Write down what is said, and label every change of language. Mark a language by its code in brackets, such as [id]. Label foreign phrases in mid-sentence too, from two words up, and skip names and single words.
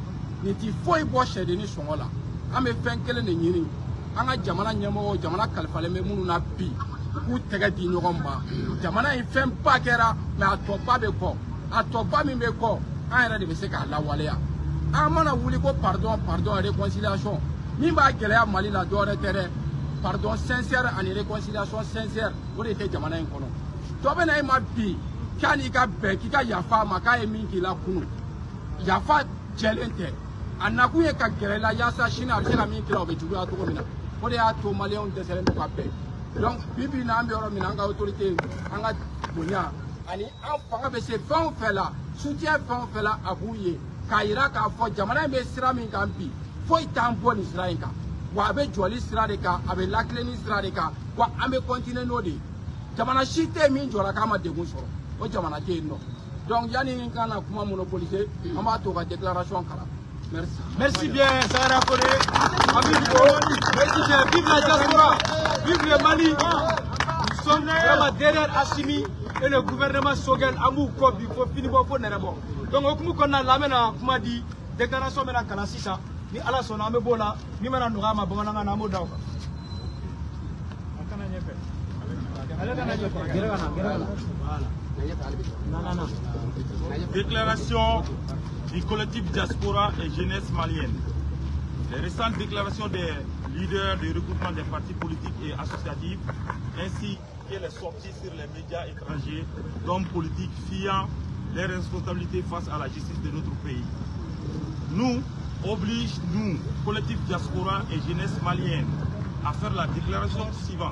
[bm] Nin ti foyi bɔ sɛdenni sɔngɔ la. An bɛ fɛn kelen de ɲini. An ka jamana ɲɛmɔgɔw, jamana kalifalen bɛ minnu na bi, u k'u tɛgɛ di ɲɔgɔn ma. Jamana in fɛn ba kɛra, mais a tɔba bɛ kɔ. A tɔba min bɛ kɔ, an yɛrɛ de bɛ se k'a lawaleya. An mana wuli ko [fr] pardon, pardon, réconciliation. [bm] Min b'a gɛlɛya Mali la dɔwɛrɛ tɛ dɛ. [fr] Pardon sincère [bm] ani [fr] réconciliation sincère, [bm] o de tɛ jamana in kɔnɔ. Dɔ bɛ na e ma bi, k'a n'i ka bɛn, k'i ka yafa a ma, k'a ye min k'i la kunun. Yafa jɛlen tɛ. A nakun ye ka gɛrɛ la yaasa sini a bɛ se ka min k'i la o bɛ juguya cogo min na. O de y'a to maliyɛnw dɛsɛlen don ka bɛn. Donc bi bi in na an bɛ yɔrɔ min na an ka autorité, an ka bonya ani an fanga bɛ se fɛn o fɛn la, soutien fɛn o fɛn la a b'u ye. K'a yira k'a fɔ jamana in bɛ sira min kan bi, foyi t'an bɔ nin sira in kan. Wa a bɛ jɔli sira de kan, a bɛ lakilenni sira de kan, wa an bɛ continuer n'o de ye. Jamana si tɛ yen min jɔra k'a ma degun sɔrɔ, o jamana tɛ yen nɔ. Donc yanni n ka na kuma monopoliser, an b'a to ka déclaration kalan. [fr] Merci. Merci bien, Zakaria Kone. Merci bien. Vive la diaspora. Vive le Mali. Nous sommes vraiment derrière Assimi et le gouvernement Choguel. Amou Kobi, il faut finir pour Nerebo. Donc, on a la kuma dit déclaration de la Kalasisa. Ni ala son ame bola, ni mana nuga ma bamana na mo daw. Déclaration du collectif Diaspora et Jeunesse Malienne. Les récentes déclarations des leaders du regroupement des partis politiques et associatifs, ainsi que les sorties sur les médias étrangers d'hommes politiques fiant les responsabilités face à la justice de notre pays, nous obligent, nous, collectif Diaspora et Jeunesse Malienne, à faire la déclaration suivante.